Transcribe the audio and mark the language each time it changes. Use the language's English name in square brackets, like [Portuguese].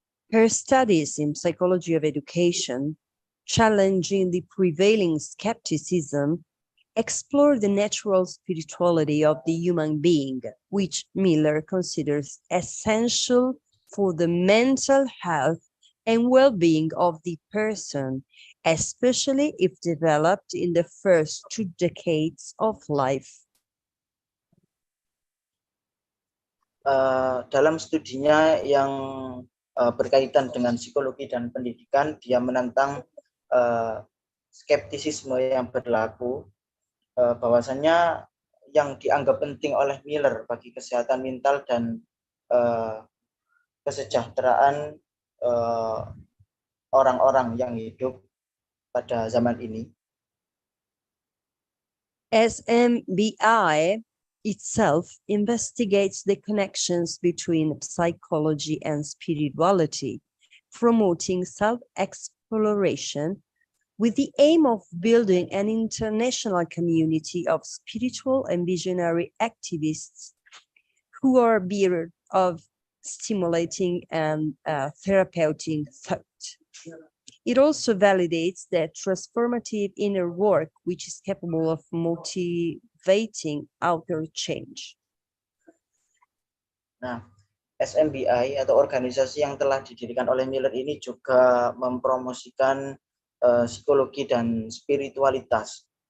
[English] Her studies in psychology of education, challenging the prevailing skepticism, explore the natural spirituality of the human being, which Miller considers essential for the mental health and well-being of the person, especially if developed in the first 2 decades of life. [Indonesian] Dalam studinya yang berkaitan dengan psikologi dan pendidikan, dia menantang skeptisisme yang berlaku, bahwasannya yang dianggap penting oleh Miller bagi kesehatan mental dan kesejahteraan orang-orang yang hidup pada zaman ini. [English] SMBI itself investigates the connections between psychology and spirituality, promoting self-exploration with the aim of building an international community of spiritual and visionary activists who are bearers of stimulating and therapeutic thought. It also validates that transformative inner work, which is capable of motivating outer change. [Indonesian] Nah, SMBI atau organisasi yang telah didirikan oleh Miller ini juga mempromosikan psikologi dan spiritualitas.